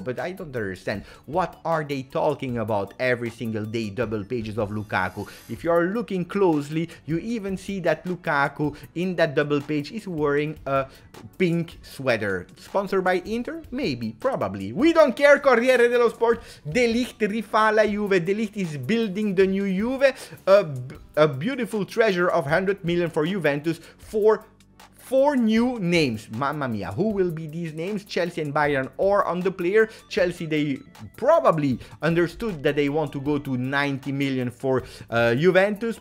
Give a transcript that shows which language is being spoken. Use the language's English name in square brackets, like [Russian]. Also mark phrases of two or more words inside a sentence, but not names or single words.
[English] But I don't understand. What are they talking about every single day, double pages of Lukaku? If you are looking closely, you even see that Lukaku in that double page is wearing a pink sweater. Sponsored by Inter? Maybe, probably. We don't care. Corriere dello Sport. [Italian] De Ligt rifà la Juve. [English] De Ligt is building the new Juve. A beautiful treasure of 100 million for Juventus for 4 new names. [Italian] Mamma mia, [English] who will be these names? Chelsea and Bayern are on the player. Chelsea, they probably understood that they want to go to 90 million for Juventus.